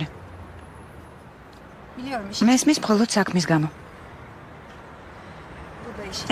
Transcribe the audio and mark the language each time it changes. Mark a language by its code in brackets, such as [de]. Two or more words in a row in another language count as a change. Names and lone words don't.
[tr] Biliyorum iş. [ka] მესმის მხოლოდ საქმის გამო. [tr] Bu da iş.